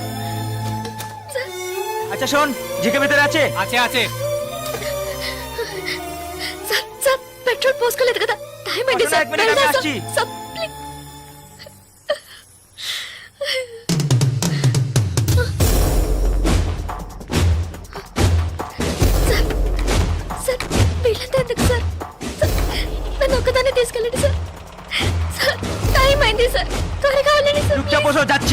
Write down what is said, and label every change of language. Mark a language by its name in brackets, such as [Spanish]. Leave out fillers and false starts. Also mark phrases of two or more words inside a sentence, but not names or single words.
[Bangla] আচ্ছা শোন, জিকে ভিতরে আছে। আছে আছে। [Telugu] సార్ సార్ పెట్రోల్ పోసుకోలేదు కదా, టైం అయింది అసలు సార్. [Bangla] এক మినిట్, আমি [Telugu] వెళ్దాం [Bangla] আসছি। [Telugu] సార్, ప్లీజ్. సార్ సార్ వీళ్ళంతా ఎందుకు సార్? సార్, నన్ను ఒక్కదాన్ని తీసుకెళ్ళండి సార్. సార్ టైం అయింది సార్, త్వరగా వెళ్ళండి సార్. [Bangla] চুপচাপ বসো, যাচ্ছি।